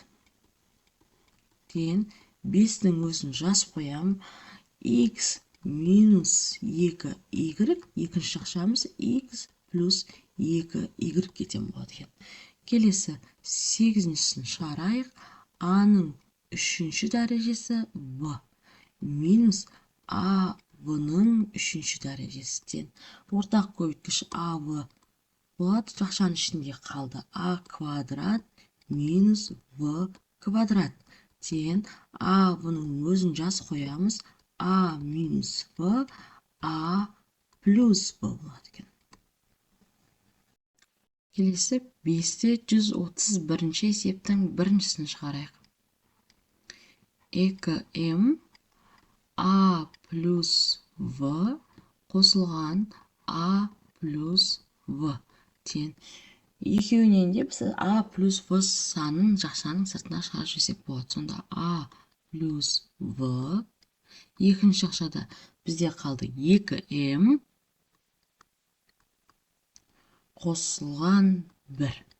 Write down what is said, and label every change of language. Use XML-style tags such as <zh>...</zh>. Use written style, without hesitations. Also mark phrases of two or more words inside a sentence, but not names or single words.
<kk>Тең 5-тің өзін жаз қоям. x минус 2y, екінші жақшамыз x плюс 2y кетен болады екен. Келесі 8-шісін шығарайық. а-ның үшінші дәрежесі в минус а в-ның үшінші дәрежесі тең. Ортақ көбейткіш а в болады. Жақшаның ішінде қалды а квадрат минус в квадрат. Тең а в-ның өзін жаз қоямыз. а минус в, а плюс в болады екен. Келесі 5-те 131 есептің біріншісін шығарайық. 2m а плюс в қосылған а плюс в тең. Екеуінен де біз а плюс в санын жақшаның сыртына шығарып жіберсек болады. Сонда а плюс в. Екінші жақшада бізде қалды 2m қосылған 1.</kk>